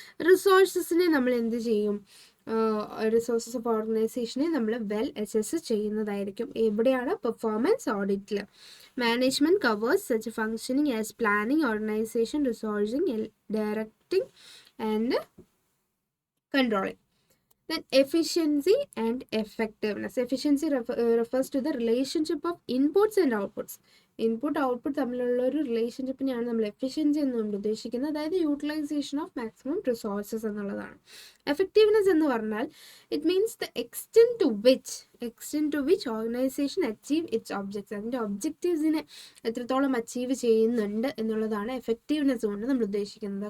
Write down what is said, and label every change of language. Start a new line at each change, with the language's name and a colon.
Malayalam: റിസോഴ്സസിനെ നമ്മൾ എന്ത് ചെയ്യും? റിസോഴ്സസ് ഓഫ് ഓർഗനൈസേഷനെ നമ്മൾ വെൽ അസസ് ചെയ്യുന്നതായിരിക്കും. എവിടെയാണ്?
English: Performance ഓഡിറ്റിൽ. Management covers such functioning as planning, organisation, resourcing, directing and controlling. Then efficiency and effectiveness. Efficiency refers to the relationship of inputs and outputs.
Malayalam: Input output തമ്മിലുള്ള ഒരു റിലേഷൻഷിപ്പിനെയാണ് നമ്മൾ എഫിഷ്യൻസി എന്നുകൊണ്ട് ഉദ്ദേശിക്കുന്നത്.
English: അതായത് utilisation of maximum resources എന്നുള്ളതാണ്. Effectiveness
Malayalam: എന്ന് പറഞ്ഞാൽ
English: It means the extent to which organisation achieve its objects.
Malayalam: അതിൻ്റെ ഒബ്ജക്റ്റീവ്സിനെ എത്രത്തോളം അച്ചീവ് ചെയ്യുന്നുണ്ട് എന്നുള്ളതാണ് എഫക്റ്റീവ്നെസ് കൊണ്ട് നമ്മൾ ഉദ്ദേശിക്കുന്നത്.